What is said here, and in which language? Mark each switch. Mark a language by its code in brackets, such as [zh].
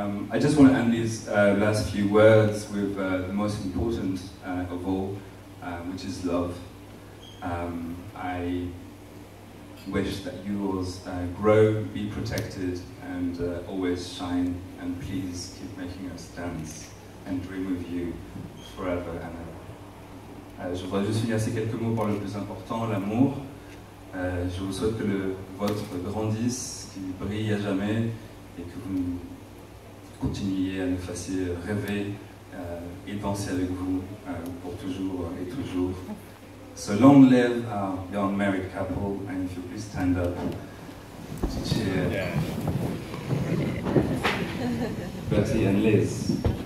[en] I just want to end these last few words with the most important of all, which is love. I wish that yours grow, be protected, and always shine, and please keep making us dance and dream with you forever and ever. [fr] Je voudrais juste finir ces quelques mots par le plus important, l'amour. Je vous souhaite que le vôtre grandisse, qu'il brille à jamais, et que vous continuiez à nous faire rêver et danser avec vous pour toujours et toujours. [en] So long live our young married couple, and if you please stand up to cheer Bertie and Liz.